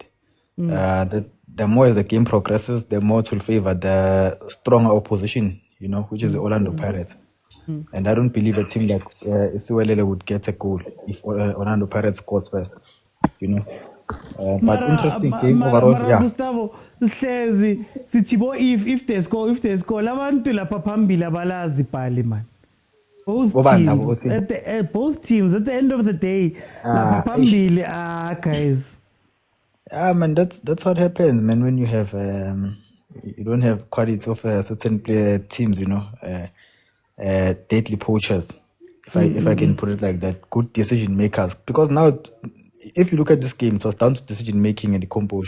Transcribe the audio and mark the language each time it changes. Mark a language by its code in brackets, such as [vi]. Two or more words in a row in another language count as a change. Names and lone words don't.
[en] The more the game progresses, the more it will favor the stronger opposition, you know, which is the Orlando Pirates. And I don't believe a team like Siwelele would get a goal if Orlando Pirates scores first, you know. But interesting game overall, yeah. Gustavo, [nd] sihlezi sithi bo [en] if they score [nd] labantu lapha phambili abalazi pali man. [en] Both teams at the end of the day, [nd] lapha phambili guys. [en] Yeah, man, that's what happens, man, when you have you don't have quality of certain teams, you know, deadly poachers, if I can put it like that, good decision makers. Because now, if you look at this game, it was down to decision making and the composure.